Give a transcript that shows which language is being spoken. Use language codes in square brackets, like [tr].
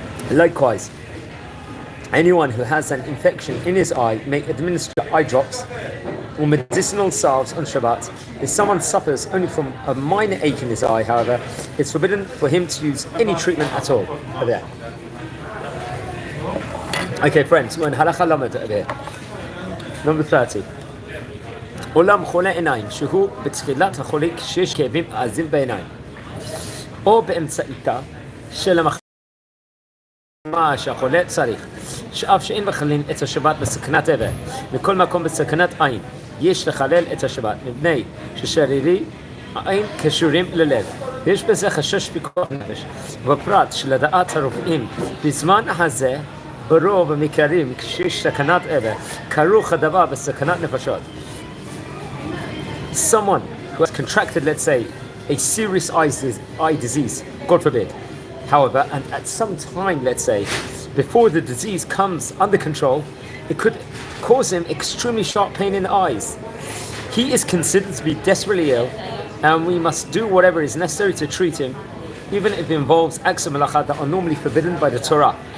[en] Likewise, anyone who has an infection in his eye may administer eye drops or medicinal salves on Shabbat. If someone suffers only from a minor ache in his eye, however, it's forbidden for him to use any treatment at all. Over there. Okay, friends, we're in Halacha Lamed over here. Number 30. [he] עולם חולה עיניים, שהוא בתחילת החולה כשיש כאבים עזים בעיניים, או באמצעיתה של המחלה שהחולה צריך, שאף שאין מחללים את השבת בסכנת אבל, מכל מקום בסכנת עין, יש לחלל את השבת, מפני ששרירי העין קשורים ללב. יש בזה חשש פיקוח נפש, בפרט שלדעת הרופאים, בזמן הזה, ברוב המקרים כשיש סכנת אבל, כרוך הדבר בסכנת נפשות. [en] Someone who has contracted, let's say, a serious eye disease, God forbid, however, and at some time, let's say, before the disease comes under control, it could cause him extremely sharp pain in the eyes. He is considered to be desperately ill, and we must do whatever is necessary to treat him, even if it involves acts of malacha that are normally forbidden by the Torah.